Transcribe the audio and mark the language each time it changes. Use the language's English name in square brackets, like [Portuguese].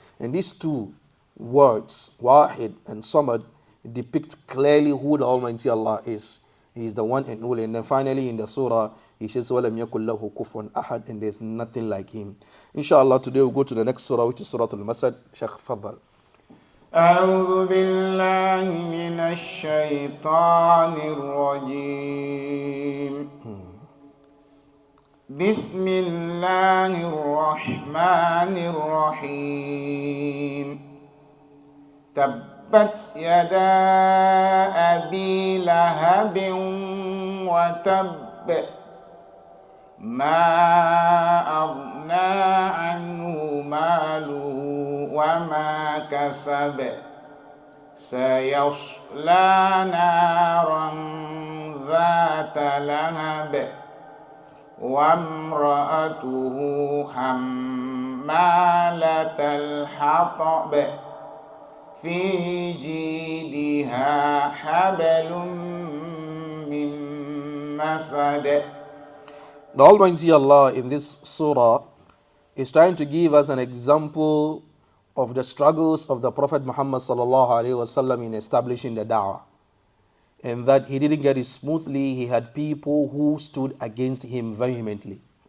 [English] And these two words, Wahid and Samad, depict clearly who the Almighty Allah is. He is the one and only. And then finally in the surah, He says, [Arabic] وَلَمْ يَكُنْ لَهُ كُفُوًا أَحَدٍ, [English] and there's nothing like Him. Inshallah, today we'll go to the next surah, which is Surah Al-Masjid. Shaykh, Fadal. [Arabic] أعوذ بالله من الشيطان الرجيم بسم الله الرحمن الرحيم تبت يدا أبي لهب وتب ما أغنى عنه ماله وما كسب سيصلى نارا ذات لهب وامرأته حمالة الحطب في جيدها حبل من مسد. [English] The Almighty Allah in this surah is trying to give us an example of the struggles of the Prophet Muhammad sallallahu alaihi wasallam in establishing the da'wah, and that he didn't get it smoothly. He had people who stood against him vehemently.